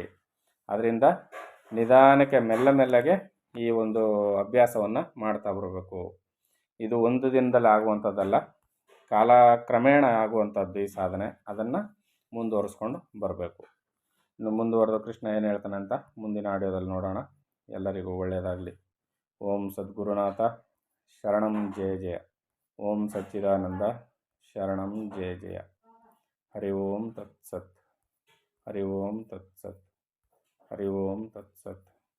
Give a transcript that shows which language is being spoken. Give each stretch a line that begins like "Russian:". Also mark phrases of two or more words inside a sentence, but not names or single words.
Kannada: ಅದರಿಂದ ನಿಧಾನಕ್ಕೆ ಮೆಲ್ಲಗೆ ಈ ಒಂದು ಅಭ್ಯಾಸವನ್ನು ಮಾಡ್ತಾ ಬರಬೇಕು. ಇದು ಒಂದು ದಿನದಲ್ಲಿ ಆಗುವಂಥದ್ದಲ್ಲ, ಕಾಲಕ್ರಮೇಣ ಆಗುವಂಥದ್ದು ಈ ಸಾಧನೆ. ಅದನ್ನು ಮುಂದುವರಿಸ್ಕೊಂಡು ಬರಬೇಕು. ಇನ್ನು ಮುಂದುವರೆದು ಕೃಷ್ಣ ಏನು ಹೇಳ್ತಾನೆ ಅಂತ ಮುಂದಿನ ಆಡಿಯೋದಲ್ಲಿ ನೋಡೋಣ. ಎಲ್ಲರಿಗೂ ಒಳ್ಳೆಯದಾಗಲಿ.
Sanskrit: ಓಂ ಸದ್ಗುರುನಾಥ ಶರಣಂ ಜಯ ಜಯ. ಓಂ ಸಚ್ಚಿದಾನಂದ ಶರಣಂ ಜಯ ಜಯ. ಹರಿ ಓಂ ತತ್ಸತ್. ಹರಿ ಓಂ ತತ್ಸತ್. ಹರಿ ಓಂ ತತ್ಸತ್.